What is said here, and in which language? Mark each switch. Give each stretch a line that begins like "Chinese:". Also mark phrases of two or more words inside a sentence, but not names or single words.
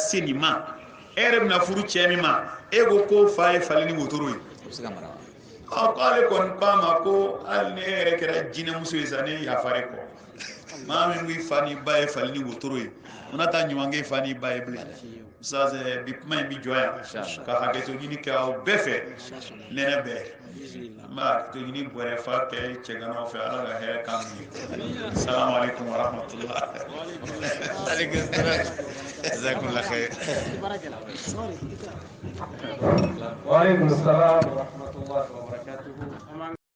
Bambara: se nin ma e yɛrɛ bɛna furu cɛ min ma e ko fa ye fali ni wotoro ye ko ale kɔni k'a ma ko hali ni e yɛrɛ kɛra jinɛmuso ye sa ne yafare kɔ maa min b'i fa ni ba ye fali ni wotoro ye o na taa ɲuman kɛ fa ni ba ye bilen sa bi kuma in bi jɔ yan ka hakɛto ɲini kɛ aw bɛɛ fɛ nɛnɛ bɛɛ n b'a hakɛto ɲini bɔrɛ fa kɛ cɛganaw fɛ ala ka hɛrɛ k'an ye
Arabic: السلام عليكم ورحمة الله جزاكم الله خير وعليكم السلام ورحمة الله وبركاته